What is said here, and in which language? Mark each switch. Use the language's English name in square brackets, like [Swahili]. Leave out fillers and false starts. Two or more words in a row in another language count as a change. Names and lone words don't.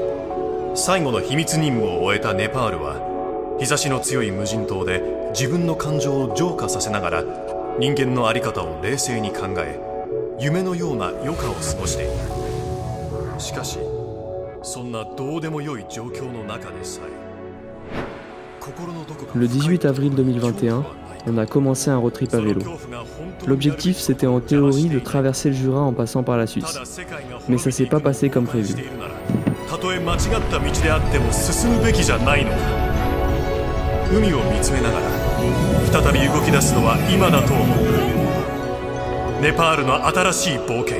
[Japanese] 最後の秘密任務を終えたネパールは日差しの強い無人島で自分の感情を浄化させながら人間の在り方を冷静に考え夢のような余暇を過ごしていた。しかしそんなどうでもよい状況の中でさえ心のどこか [French] Le 18 avril 2021, on a commencé un road trip à vélo. L'objectif c'était en théorie de traverser le Jura en passant par la Suisse. Mais ça s'est pas passé comme prévu. [Japanese] たとえ間違った道であっても進むべきじゃないのか。海を見つめながら再び動き出すのは今だと思う。ネパールの新しい冒険。